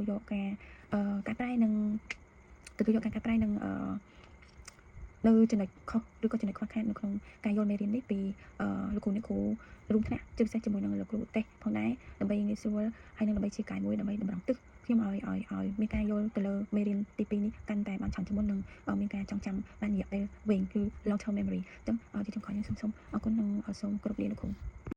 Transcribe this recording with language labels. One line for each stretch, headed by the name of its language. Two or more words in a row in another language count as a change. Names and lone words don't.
Khmer: យកការកែប្រែនិងទទួលយកការកែប្រែនិងនៅចំណុចខុសឬក៏ចំណុចខ្វះខាតនៅក្នុងការយល់មេរៀននេះពីលោកគ្រូអ្នកគ្រូរួមថ្នាក់ជាពិសេសជាមួយនឹងលោកគ្រូទេសផងដែរដើម្បីងាយស្រួលហើយនឹងដើម្បីជាកាយមួយដើម្បីតម្រង់ទិសខ្ញុំឲ្យមានការយល់ទៅលើមេរៀនទី2នេះកាន់តែបានច្រើនជាងមុននឹងមានការចងចាំបានរយៈពេលវែងគឺ
English: long term memory
Khmer: អញ្ចឹងជាចុងក្រោយខ្ញុំសូមអរគុណនិងសូមគោរពលាលោកគ្រូ